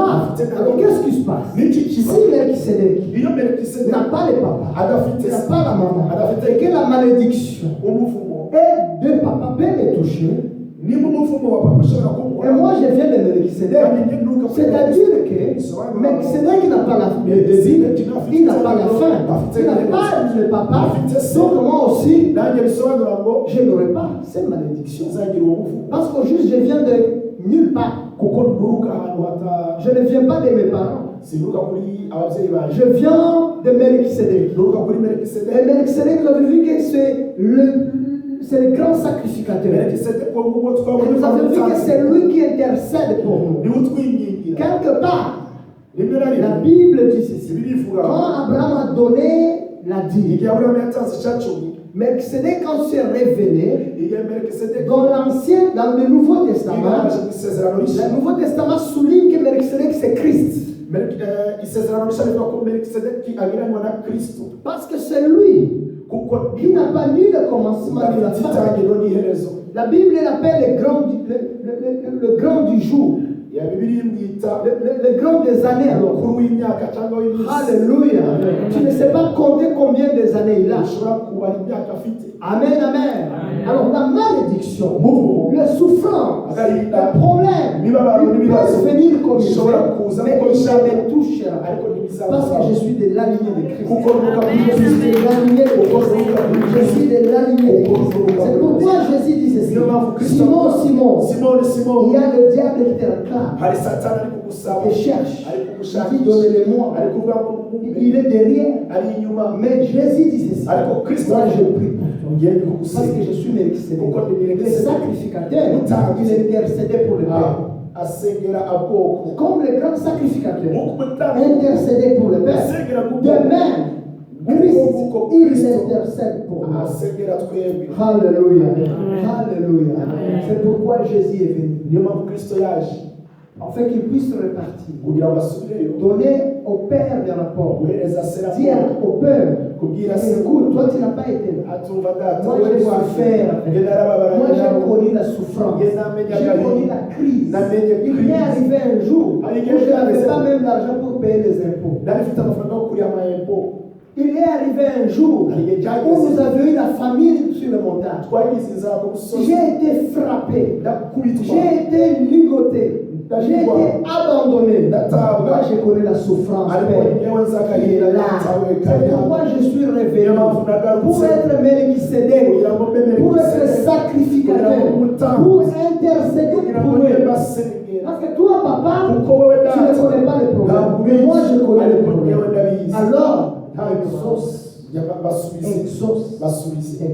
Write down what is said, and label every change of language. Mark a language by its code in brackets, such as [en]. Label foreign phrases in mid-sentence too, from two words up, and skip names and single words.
[fr] Alors qu'est-ce qui se passe? Si Melchisedec n'a pas le papa, il n'a pas la maman, et que la malédiction et de papa peut les toucher, et moi je viens de Melchisedec, c'est-à-dire que Melchisedec n'a pas la début, il n'a pas la fin, il n'a pas le papa, donc moi aussi je n'aurai pas cette malédiction. Parce qu'au juste je viens de nulle part. Je ne viens pas de mes parents. Je viens de Melchisedec. Et Melchisedec, vous avez vu que c'est c'est le grand sacrificateur. [rw] Melkisedeki uwo nguwo [fr] Et [rw] twabonye [fr] nous avons vu que c'est lui qui intercède pour nous. [rw] niwe utwingingira [fr] Quelque part, [rw] rimwe na [fr] la [rw] rimwe [fr] Bible dit ceci. [rw] birivuga [fr] Quand Abraham a donné la dîme, [rw] igihe Aburahamu yatanze icya cumi [fr] Melchizedek, quand s'est révélé, [rw] igihe Melkisedeki [fr] dans dans le Nouveau Testament, [rw] yigaragaje mu isezerano rishya [fr] le Nouveau Testament souligne que Melchizedek c'est Christ. [rw] isezerano rishya rivuga ko Melkisedeki agereranywa na Kristo [fr] Parce que c'est lui [rw] kuko [fr] qui n'a pas ni le commencement ni la fin. [rw] itangiriro n'iherezo [fr] La Bible l'appelle le grand du jour, [rw] ya Bibiliya imwita [fr] le grand des années alors. [rw] umukuru w'imyaka cyangwa w'iminsi [fr] Alléluia. Tu ne sais pas compter combien des années il a. [rw] ushobora kubara imyaka afite [fr] Amen, amen. Alors la malédiction, [rw] umuvumo [fr] le souffrance, [rw] agahinda [fr] le problème, [rw] imibabaro [fr] il [rw] n'ibibazo [fr] peut venir comme il [rw] bishobora [fr] veut, [rw] kuza [fr] mais [rw] uko [fr] il [rw] bishaka [fr] ne me touchera. [rw] ariko [fr] Parce que je [rw] ntibizabasaba [fr] suis de la lignée de Christ. [rw] kuko ruvuga kuri [fr] Je [rw] Yesu [fr] suis de la lignée de Christ. Je suis de la lignée de Christ. C'est pourquoi Jésus dit ceci. Simon, Simon, [rw] Simoni [fr] il y a le diable qui te réclame [rw] hari satani ari kugusaba [fr] et cherche. [rw] ari [fr] Il dit [rw] kugushakisha [fr] donnez-le-moi. [rw] ari kuvuga ngo mumuhe [fr] Il est derrière. [rw] ari inyuma [fr] Mais Jésus dit ceci. [rw] ariko Kristo [fr] Moi je prie pour toi. [rw] ngiye [fr] Parce [rw] kugusenga [fr] que je suis Melchizedek. Pourquoi tu es Le sacrificateur, il intercédait pour le Père. [rw] asengera abwoko [fr] Comme le grand sacrificateur [rw] nk'uko umutambyi [fr] intercédait pour le Père. [rw] asengera [fr] De [rw] kubwoko [fr] même, Christ, il intercède pour nous. [rw] asengera twebwe [fr] Alléluia. Alléluia. C'est pourquoi Jésus est venu. [rw] niyo mpamvu Kristo yaje [fr] Afin qu'il puisse repartir. [rw] kugira ngo asubireyo [fr] Donner au Père des rapports. [rw] guhereza se [fr] Dire [rw] raporo [fr] au Père, [rw] kubwira se [fr] écoute, toi tu n'as pas été là. [rw] atumva data [fr] Moi [rw] wowe [fr] j'ai [rw] wafe [fr] souffert. [rw] nge narababaranye [fr] Moi j'ai [rw] nawe [fr] connu la souffrance. J'ai connu la crise. Il m'est arrivé un jour où je n'avais pas même l'argent pour payer les impôts. [rw] nari mfite amafaranga yo kuriya amayempo [fr] Il est arrivé un jour où nous avions eu la famine sur le montagne. [rw] twagize inzara ku musozi [fr] J'ai été frappé. [rw] ndakubitwa [fr] J'ai été ligoté. J'ai été abandonné. Moi, je connais la souffrance. [rw] ariko [fr] Père. [rw] ngewe nzi [fr] Il [rw] agahinda [fr] est là. [rw] natawe [fr] C'est [rw] kariya [fr] pourquoi je suis révélé. Pour pour être Melchizedek. Pour être sacrificateur. Pour intercéder pour eux. Parce que toi, papa, tu ne connais pas le problème. Mais moi, je connais le problème. Alors, exauce. Exauce.